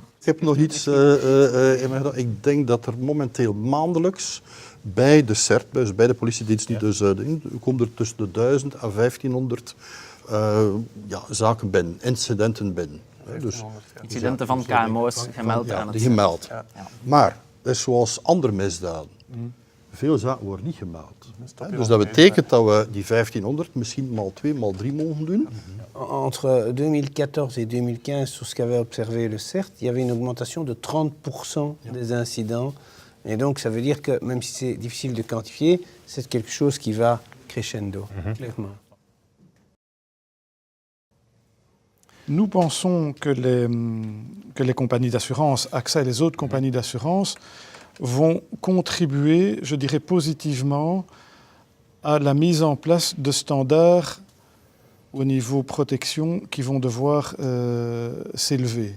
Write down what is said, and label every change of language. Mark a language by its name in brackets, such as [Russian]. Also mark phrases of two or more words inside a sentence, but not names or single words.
[Dutch] Ik heb nog iets in mijn gedachten. Ik denk dat er momenteel maandelijks bij de CERT, dus bij de politiedienst, komt er tussen de 1000 en 1500 zaken binnen, incidenten binnen. Dus, incidenten van KMO's gemeld aan het gemeld. Ja. Maar dat is zoals andere misdaden. Veel zaken worden niet gemeld. Dus dat betekent dat we die 1500 misschien maal 2, maal 3 mogen doen. [French] Entre 2014 et 2015, sur ce qu'avait observé le CERT, il y avait une augmentation de 30% des incidents. Et donc ça veut dire que même si c'est difficile de quantifier, c'est quelque chose qui va crescendo, clairement. Nous pensons que les compagnies d'assurance, AXA et les autres compagnies d'assurance, vont contribuer, je dirais positivement, à la mise en place de standards au niveau protection qui vont devoir s'élever.